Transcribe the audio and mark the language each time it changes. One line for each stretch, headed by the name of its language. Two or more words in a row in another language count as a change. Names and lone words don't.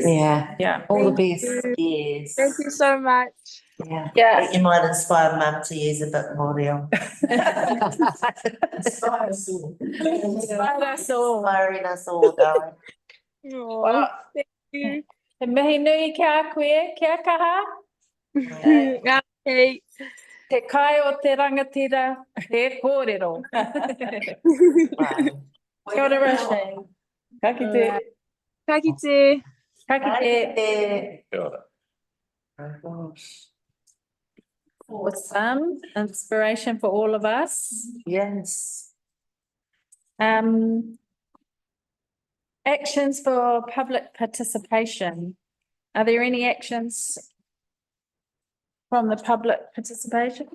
English: Yeah, all the best. Yes. Thank you so much. Yeah. You might inspire mum to use a bit more real. Inspire us all. Inspiring us all, darling. Well, thank you.
Māori: Te mihi nui kia koe, kia kaha.
English: Okay.
Māori: Te kai o te rangatira, te kōrero. Kia ora, Roshane. Ka kite. Ka kite. Ka kite. Kia ora.
English: Oh gosh. For some inspiration for all of us. Yes. Actions for public participation. Are there any actions from the public participation?